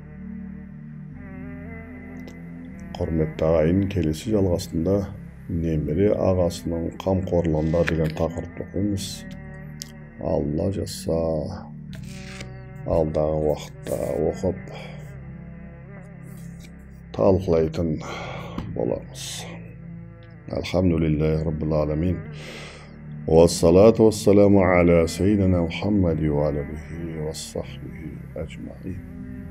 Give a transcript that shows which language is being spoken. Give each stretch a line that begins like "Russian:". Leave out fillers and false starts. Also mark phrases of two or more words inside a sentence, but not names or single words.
Kazakh: Құрметті ағайын, келесі жалғасында немере ағасының қамқорлығында деген тақырыпты оқимыз. Алла жазса, алдағы уақытта оқып талқылайтын боламыз.
Arabic: الحمد لله رب العالمين والصلاة والسلام على سيدنا محمد وعلى آله وصحبه أجمعين.